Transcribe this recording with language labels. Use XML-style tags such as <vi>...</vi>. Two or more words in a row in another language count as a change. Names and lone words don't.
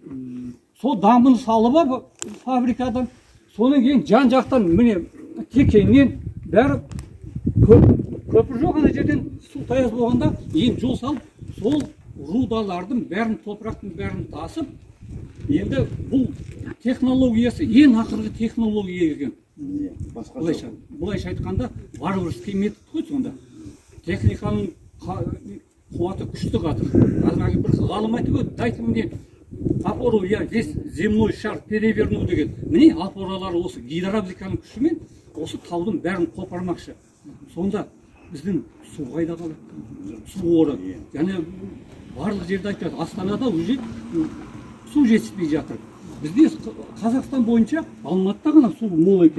<kk>Сол дамбыны салып алып фабрикадан, содан кейін жан жақтан міне текеңнен бәрі көпір жоқ ана жерден су таяз болғанда енді жол салып, сол рудалардың бәрін, топырақтың бәрін тасып, енді бұл технологиясы ең ақырғы технология екен. Бұлайша айтқанда варварский метод қой сонда. Техниканың қуаты күшті қатыр. Бір ғалым айтып өтті,</kk> <ru>дайте мне опору, я весь земной шар переверну деген.</ru> <kk>Міне опоралары осы гидравликаның күшімен осы таудың бәрін қопармақшы. Сонда біздің су қайда қалады? Су қоры. Яғни барлық жерде айтады, Астанада уже су жетіспей жатыр. Бізде Қазақстан бойынша Алматыда ғана су мол екен.</kk>